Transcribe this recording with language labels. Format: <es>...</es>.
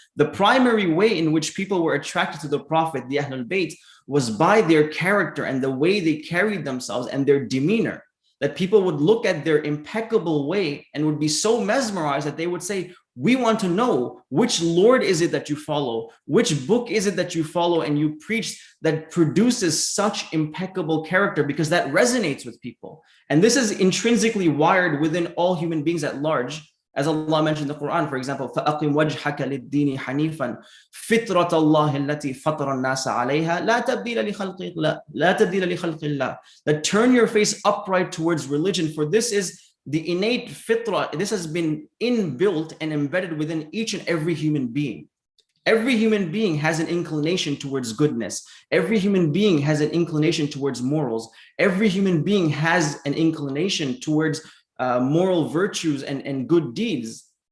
<en>The primary way in which people were attracted to the Prophet, the Ahlul Bayt, was by their character and the way they carried themselves and their demeanor, that people would look at their impeccable way and would be so mesmerized that they would say, we want to know which Lord is it that you follow, which book is it that you follow and you preach that produces such impeccable character, because that resonates with people. And this is intrinsically wired within all human beings at large. As Allah mentioned in the Quran, for example,</en> <ar>فَأَقِمْ وَجْهَكَ لِلدِّينِ حَنِيفًا فِطْرَةَ اللَّهِ الَّتِي فَطَرَ النَّاسَ عَلَيْهَا لَا تَبْدِيلَ لِخَلْقِ اللَّهِ.</ar> <en>That turn your face upright towards religion, for this is the innate fitrah. This has been inbuilt and embedded within each and every human being. Every human being has an inclination towards goodness. Every human being has an inclination towards morals. Every human being has an inclination towards moral virtues and good deeds.</en>